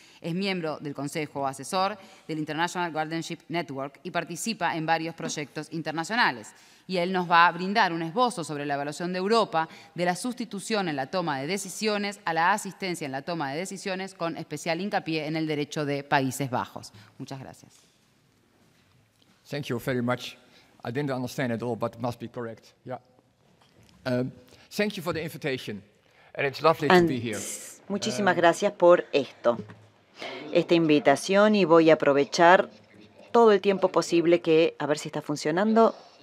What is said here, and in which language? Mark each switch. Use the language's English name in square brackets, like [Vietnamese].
[Spanish] Es miembro del Consejo Asesor del International Guardianship Network y participa en varios proyectos internacionales. Y él nos va a brindar un esbozo sobre la evaluación de Europa de la sustitución en la toma de decisiones a la asistencia en la toma de decisiones, con especial hincapié en el derecho de Países Bajos. Muchas gracias. [English] Thank you very much. I didn't understand it all, but it must be correct. Yeah. Thank you for the invitation, and it's lovely to be here. [Spanish] Muchísimas gracias por esta invitación, y voy a aprovechar todo el tiempo posible que, a ver si está funcionando.